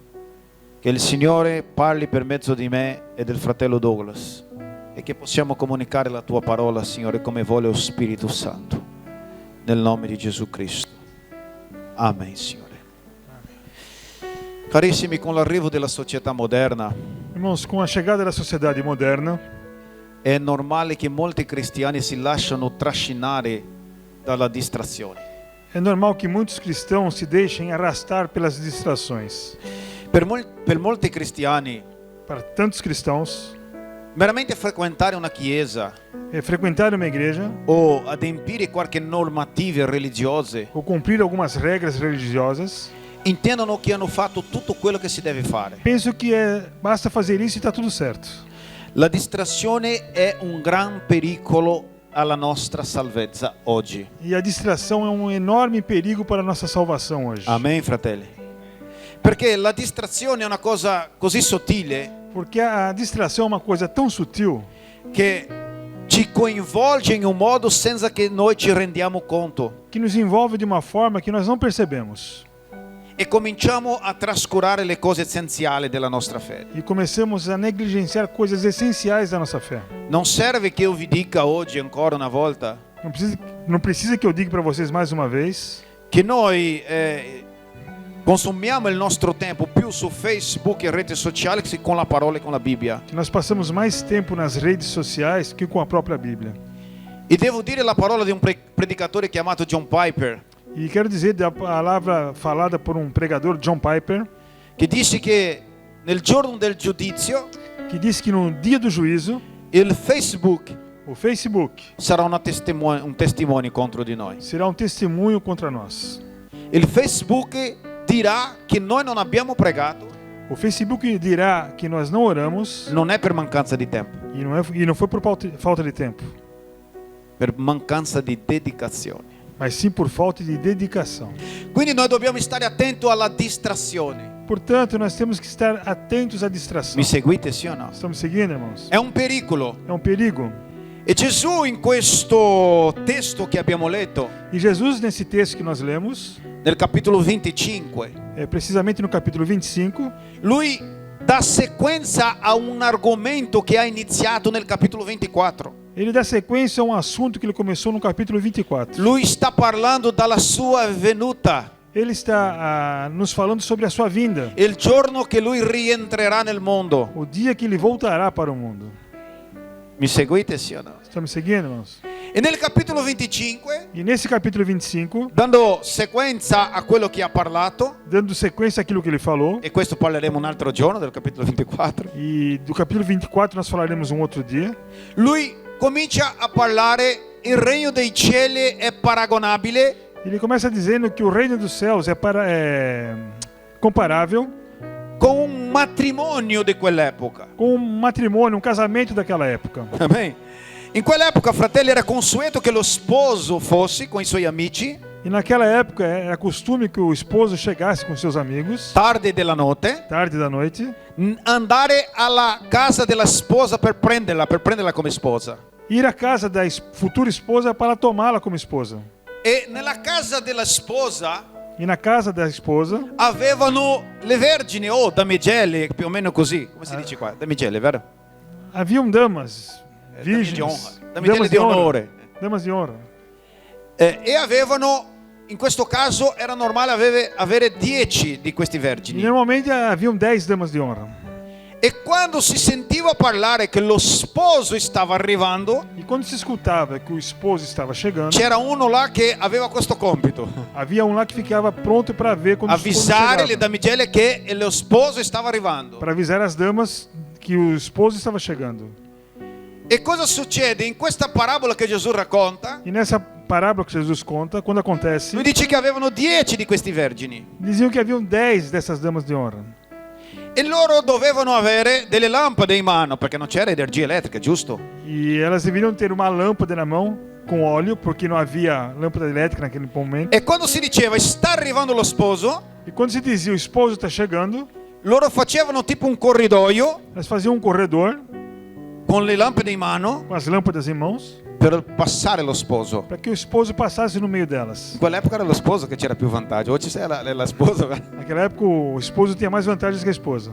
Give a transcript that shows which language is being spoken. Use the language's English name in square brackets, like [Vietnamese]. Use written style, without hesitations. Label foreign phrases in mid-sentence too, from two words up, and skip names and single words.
[Italian] Che il Signore parli per mezzo di me e del fratello Douglas. E che possiamo comunicare la tua parola, Signore, come vuole lo Spirito Santo. Nel nome di Gesù Cristo. Amen, Signore. Carissimi, con l'arrivo della società moderna, [Portuguese] Irmãos, com a chegada da sociedade moderna, [Italian] è normale che molti cristiani si lasciano trascinare dalla distrazione. [Portuguese] é normal que muitos cristãos se deixem arrastar pelas distrações. [Italian] Per molti cristiani, [Portuguese] Para tantos cristãos, [Italian] meramente frequentare una chiesa [Portuguese] frequentar uma igreja [Italian] o adempiere qualche normative religiose [Portuguese] ou cumprir algumas regras religiosas, [Italian] intendono che hanno fatto tutto quello che si deve fare. [Portuguese] penso que basta fazer isso e está tudo certo. [Italian] La distrazione è un gran pericolo alla nostra salvezza oggi. [Portuguese] E a distração é um enorme perigo para a nossa salvação hoje. [Italian] Amen, fratelli. Perché la distrazione è una cosa così sottile [Portuguese] Porque a distração é uma coisa tão sutil [Italian] che ci coinvolge in un modo senza che noi ci rendiamo conto [Portuguese] que nos envolve de uma forma que nós não percebemos. [Italian] e cominciamo a trascurare le cose essenziali della nostra fede. [Portuguese] E começamos a negligenciar coisas essenciais da nossa fé. [Italian] Non serve che io vi dica oggi ancora una volta [Portuguese] Não precisa que eu diga para vocês mais uma vez [Italian] che noi consumiamo il nostro tempo più su Facebook e reti sociali che con la parola e con la Bibbia. [Portuguese] que nós passamos mais tempo nas redes sociais que com a própria Bíblia. [Italian] E devo dire la parola di un predicatore chiamato John Piper, [Portuguese] E quero dizer da palavra falada por pregador, John Piper, [Italian] che disse che nel giorno del giudizio [Portuguese] que disse que no dia do juízo, [Italian] il Facebook [Portuguese] o Facebook [Italian] sarà un testimone contro di noi. [Portuguese] será testemunho contra nós. [Italian] Il Facebook dirà che noi non abbiamo pregato, [Portuguese] O Facebook dirá que nós não oramos [Italian] non è per mancanza di tempo, [Portuguese] e não foi por falta de tempo, [Italian] per mancanza di dedicazione. [Portuguese] mas sim por falta de dedicação. [Italian] Quindi noi dobbiamo stare attenti alla distrazione. [Portuguese] Portanto, nós temos que estar atentos à distração. [Italian] Mi seguite, sì o no? [Portuguese] Estamos seguindo, irmãos? [Italian] È un pericolo. [Portuguese] É um perigo. [Italian] E Gesù in questo testo che abbiamo letto, [Portuguese] E Jesus, nesse texto que nós lemos, [Italian] nel capitolo 25, [Portuguese] precisamente no capítulo 25, [Italian] lui dà sequenza a un argomento che ha iniziato nel capitolo 24. [Portuguese] Ele dá sequência a um assunto que ele começou no capítulo 24. [Italian] Lui sta parlando dalla sua venuta, [Portuguese] Ele está nos falando sobre a sua vinda, [Italian] il giorno che lui rientrerà nel mondo. [Portuguese] o dia que ele voltará para o mundo. [Italian] Mi seguite, sì o no? [Portuguese] Estão me seguindo, irmãos? [Italian] E nel capitolo 25, [Portuguese] E nesse capítulo 25, [Italian] dando sequenza a quello che ha parlato, [Portuguese] dando sequência àquilo que ele falou, [Italian] e questo parleremo un altro giorno del capitolo 24, [Portuguese] e do capítulo 24 nós falaremos um outro dia, [Italian] lui comincia a parlare: il regno dei cieli è paragonabile [Portuguese] ele começa dizendo que o reino dos céus é comparável [Italian] con un matrimonio di quell'epoca. [Portuguese] com um matrimônio, um casamento daquela época. [Italian] Amen. In quell'epoca, fratelli, era consueto che lo sposo fosse con i suoi amici [Portuguese] E naquela época era costume que o esposo chegasse com seus amigos, [Italian] tardi della notte, [Portuguese] tarde da noite, [Italian] andare alla casa della sposa per prenderla come sposa. [Portuguese] ir à casa da futura esposa para tomá-la como esposa. [Italian] E nella casa della sposa [Portuguese] E na casa da esposa [Italian] avevano le vergini o damigelle, più o meno così. Come si dice qua? Damigelle, vero? [Portuguese] haviam damas, [Italian] Dame di [Portuguese] virgens, honra. [Italian] Damigelle di onore. [Portuguese] damas de honra. [Italian] E avevano, in questo caso era normale avere 10 di questi [Portuguese] E [Italian] vergini. [Portuguese] normalmente haviam 10 damas de honra. [Italian] E quando si sentiva parlare che lo sposo stava arrivando, [Portuguese] E quando se escutava que o esposo estava chegando, [Italian] c'era uno là che aveva questo compito: [Portuguese] havia um lá que ficava pronto para ver quando o esposo [Italian] avvisare le [Portuguese] chegava, [Italian] damigelle che lo sposo stava arrivando. [Portuguese] para avisar as damas que o esposo estava chegando. [Italian] E cosa succede? In questa parabola che Gesù racconta, [Portuguese] E nessa parábola que Jesus conta, quando acontece, [Italian] lui dice che avevano 10 di questi vergini [Portuguese] diziam que haviam 10 dessas damas de honra. [Italian] e loro dovevano avere delle lampade in mano perché non c'era energia elettrica, giusto? [Portuguese] E elas deveriam ter uma lâmpada na mão com óleo, porque não havia lâmpada elétrica naquele momento. [Italian] E quando si diceva sta arrivando lo sposo, [Portuguese] E quando se dizia o esposo está chegando, [Italian] loro facevano tipo un corridoio [Portuguese] elas faziam um corredor [Italian] con le lampade in mano [Portuguese] com as lâmpadas em mãos, [Italian] per passare lo sposo. [Portuguese] para que o esposo passasse no meio delas. [Italian] In quell'epoca era lo sposo che c'era più vantaggio. Oggi sei la sposa. [Portuguese] Naquela época o esposo tinha mais vantagens que a esposa.